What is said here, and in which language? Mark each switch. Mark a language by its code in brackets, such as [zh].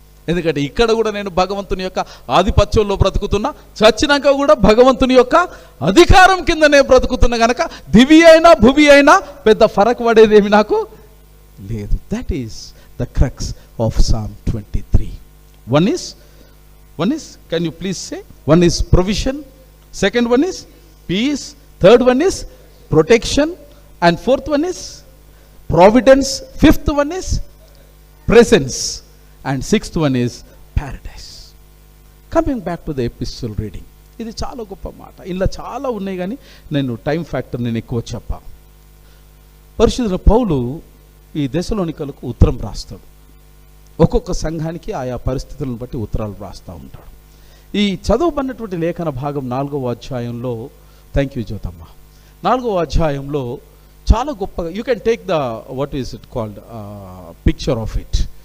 [te] ఎందుకంటే ఇక్కడ కూడా నేను భగవంతుని యొక్క ఆధిపత్యంలో బ్రతుకుతున్నా, చచ్చినాక కూడా భగవంతుని యొక్క అధికారం కిందనే బ్రతుకుతున్నా కనుక దివి అయినా భువి అయినా పెద్ద ఫరక్ పడేదేమి నాకు లేదు. [en] That is the crux of Psalm 23. One is, can you please say? One is provision, second one is peace, third one is protection, and fourth one is providence, fifth one is presence, and sixth one is paradise. Coming back to the epistle reading, [te] ఇది చాలా గొప్ప మాట. ఇలా చాలా ఉన్నాయి కానీ నేను time factor నేను ఎక్కువ చెప్పా. పరిశుద్ధుల పౌలు ఈ దెసలోనికలకు ఉత్తరం రాస్తాడు. ఒక్కొక్క సంఘానికి ఆయా పరిస్థితులను బట్టి ఉత్తరాలు రాస్తూ ఉంటాడు. ఈ చదవబడినటువంటి లేఖన భాగం 4వ అధ్యాయంలో, థ్యాంక్ యూ జ్యోతమ్మ, 4వ అధ్యాయంలో చాలా గొప్పగా, [en] You can take the what is it called picture of it.